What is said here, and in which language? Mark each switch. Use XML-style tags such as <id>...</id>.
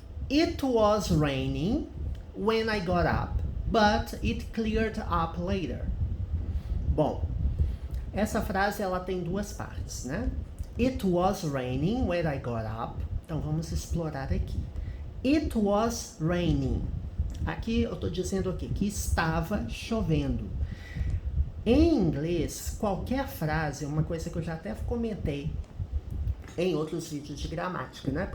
<en>It was raining when I got up, but it cleared up later.</en> <pt>Bom, essa frase ela tem duas partes, né?</pt> <en>It was raining when I got up.</en> <pt>Então vamos explorar aqui.</pt> <en>It was raining.</en> <pt>Aqui eu estou dizendo aqui que estava chovendo. Em inglês, qualquer frase, uma coisa que eu já até comentei em outros vídeos de gramática, né?</pt>